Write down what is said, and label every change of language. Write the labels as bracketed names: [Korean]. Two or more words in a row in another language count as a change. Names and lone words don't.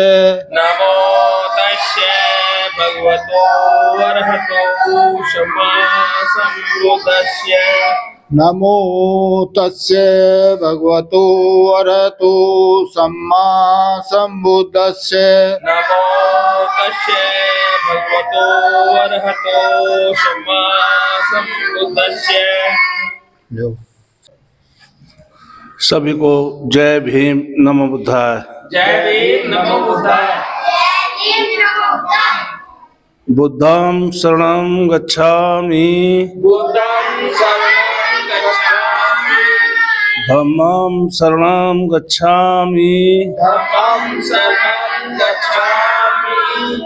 [Pali] नमो तस्य भगवतो अरहतो सम्मा संबुद्धस्य नमो तस्य भगवतो अरहतो सम्मा संबुद्धस्य नमो तस्य भगवतो अरहतो सम्मा संबुद्धस्य। [Hindi] जो सभी को जय भीम [Pali] नमो बुद्धाय। [Hindi] जय भीम [Pali] नमो बुद्धाय। बुद्धं शरणं गच्छामि, बुद्धं शरणं गच्छामि, धम्मं शरणं गच्छामि, धम्मं शरणं गच्छामि,